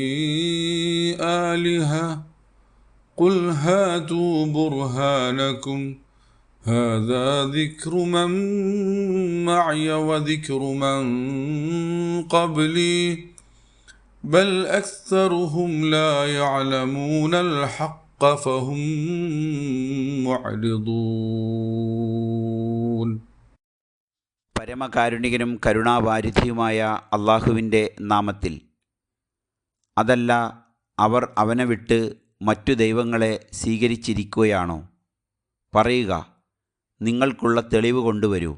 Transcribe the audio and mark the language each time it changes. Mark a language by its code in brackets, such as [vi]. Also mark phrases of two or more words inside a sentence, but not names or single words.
[ar] آلهة قل هاتوا برهانكم هذا ذكر من معي وذكر من قبلي بل أكثرهم لا يعلمون الحق فهم معرضون. [ml] പരമകാരുണികനും കരുണാവാരിധിയുമായ അള്ളാഹുവിൻ്റെ നാമത്തിൽ. അതല്ല, അവർ അവനെ വിട്ട് മറ്റു ദൈവങ്ങളെ സ്വീകരിച്ചിരിക്കുകയാണോ? പറയുക, നിങ്ങൾക്കുള്ള തെളിവ് കൊണ്ടുവരൂ.